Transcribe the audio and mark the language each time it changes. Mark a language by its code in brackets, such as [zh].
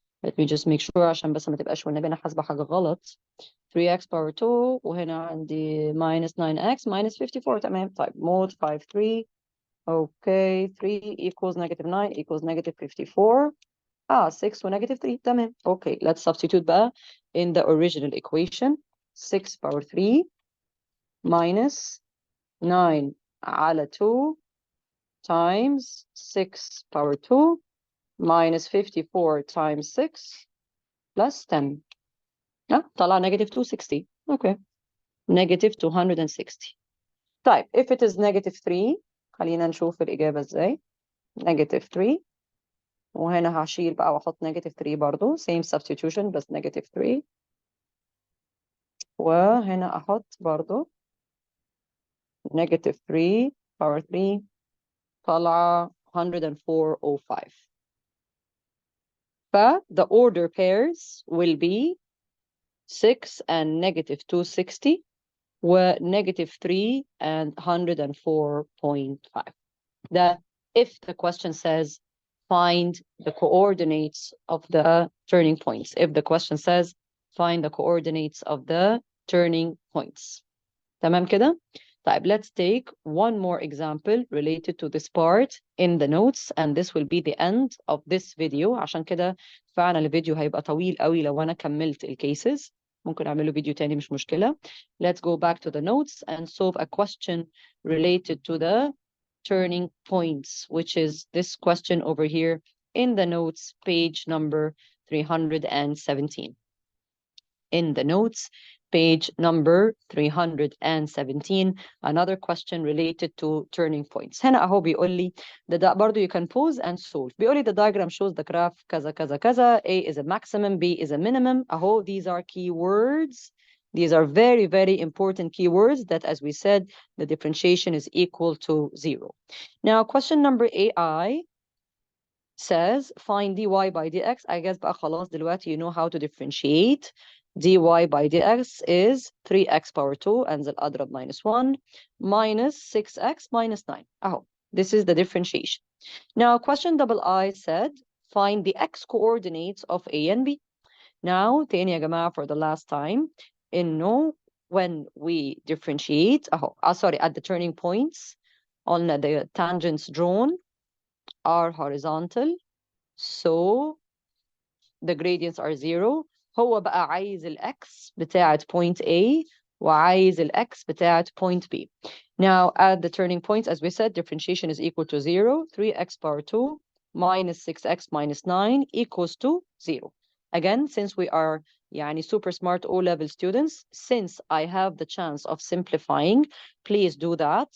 [en] Let me just make sure [ar] عشان بس ما تبقاش والنبي أنا حاسبة حاجة غلط. [en] 3x power 2 [ar] وهنا عندي [en] minus 9x minus 54. تمام. طيب mod 5 3. Okay, 3 equals negative 9 equals negative 54. 6 و negative 3. تمام. Okay, let's substitute بقى in the original equation. 6 power 3 minus 9 على 2 times 6 power 2 minus 54 times 6 plus 10. [ar] طلع negative 260. [en] Okay. Negative 260. طيب, if it is negative 3, [ar] خلينا نشوف الإجابة إزاي. [en] Negative 3. [ar] وهنا هشيل بقى وأحط negative 3 برضو. [en] Same substitution بس negative 3. [ar] وهنا أحط برضو [en] negative 3 power 3 طلع 104.05. But the order pairs will be 6 and negative 260 و negative 3 and 104.5. That if the question says find the coordinates of the turning points. If the question says find the coordinates of the turning points. [ar] تمام كده؟ [en] طيب, let's take one more example related to this part in the notes, and this will be the end of this video. [ar] عشان كده فعلا الفيديو هيبقى طويل قوي لو أنا كملت الcases. ممكن أعمله فيديو تاني مش مشكلة. [en] Let's go back to the notes and solve a question related to the turning points, which is this question over here in the notes, page number 317. In the notes, page number 317, another question related to turning points. [ar] هنا أهو بيقول لي ده برضو [en] you can pause and solve. [ar] بيقول لي [en] the diagram shows the graph كذا كذا كذا. A is a maximum, B is a minimum. أهو, these are keywords. These are very, very important keywords that, as we said, the differentiation is equal to 0. Now, question number AI says find dy by dx. I guess [ar] بقى خلاص دلوقتي [en] you know how to differentiate. dy by dx is 3x power 2 [ar] انزل اضرب [en] minus 1 minus 6x minus 9. أهو, this is the differentiation. Now, question double I said find the x coordinates of A and B. Now, [ar] تاني يا جماعة [en] for the last time, إنه when we differentiate أهو, sorry, at the turning points, on the tangents drawn are horizontal, so the gradients are 0. [ar] هو بقى عايز الx بتاعة point A وعايز الx بتاعة point B. [en] Now, at the turning points, as we said, differentiation is equal to 0. 3x power 2 minus 6x minus 9 equals to 0. Again, since we are super smart O-level students, since I have the chance of simplifying, please do that.